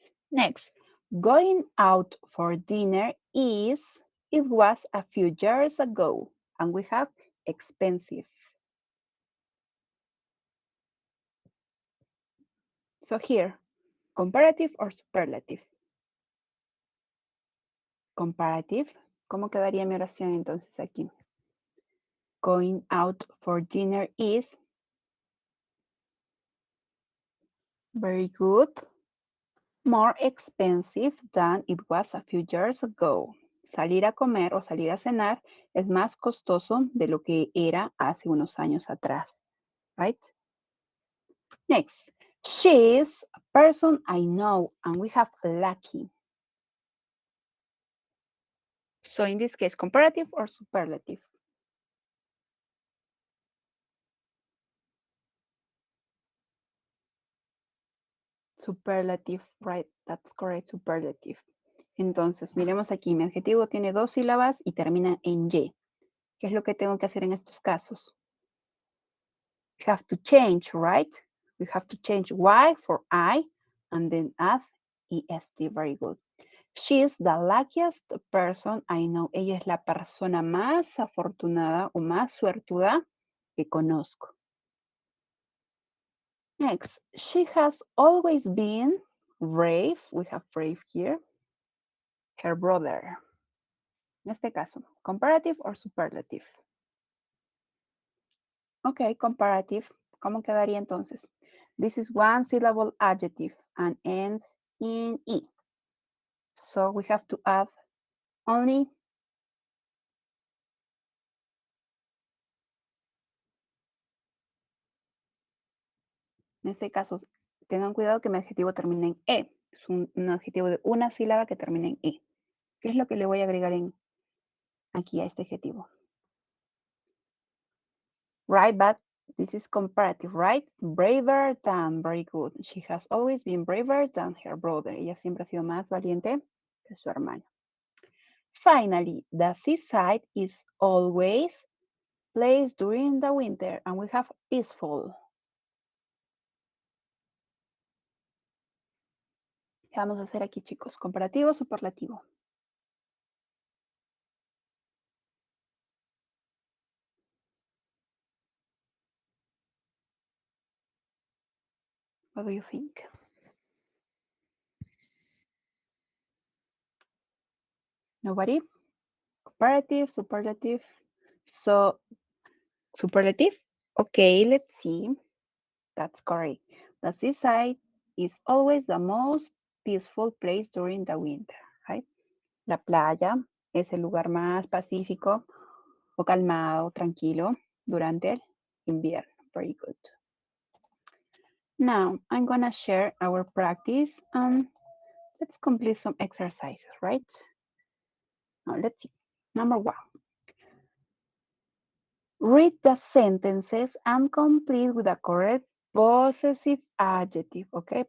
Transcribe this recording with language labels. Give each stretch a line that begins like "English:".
English: Next, going out for dinner is, it was a few years ago, and we have expensive. So here, comparative or superlative? Comparative.
Spanish: ¿Cómo quedaría mi oración entonces aquí?
English: Going out for dinner is. Very good. More expensive than it was a few years ago.
Spanish: Salir a comer o salir a cenar es más costoso de lo que era hace unos años atrás.
English: Right? Next, she's a person I know, and we have lucky. So in this case, comparative or superlative? Superlative, right? That's correct, superlative.
Spanish: Entonces, miremos aquí, mi adjetivo tiene dos sílabas y termina en Y. ¿Qué es lo que tengo que hacer en estos casos?
English: We have to change, right? We have to change Y for I and then add EST, very good. She is the luckiest person I know.
Spanish: Ella es la persona más afortunada o más suertuda que conozco.
English: Next, she has always been brave. We have brave here. Her brother.
Spanish: En este caso,
English: comparative or superlative. Ok, comparative.
Spanish: ¿Cómo quedaría entonces?
English: This is one syllable adjective and ends in E. So we have to add only.
Spanish: En este caso, tengan cuidado que mi adjetivo termine en E. Es un adjetivo de una sílaba que termina en E. ¿Qué es lo que le voy a agregar aquí a este adjetivo?
English: Right, but this is comparative, right? Braver than, very good. She has always been braver than her brother.
Spanish: Ella siempre ha sido más valiente que su hermano.
English: Finally, the seaside is always placed during the winter, and we have peaceful.
Spanish: ¿Qué vamos a hacer aquí, chicos? ¿Comparativo o superlativo?
English: What do you think? Nobody? Comparative, superlative. So, superlative? Okay, let's see. That's correct. The seaside is always the most peaceful place during the winter, right?
Spanish: La playa es el lugar más pacífico o calmado, tranquilo durante el invierno.
English: Very good. Now, I'm gonna share our practice and let's complete some exercises, right? Now, let's see. Number one. Read the sentences and complete with the correct possessive adjective, okay?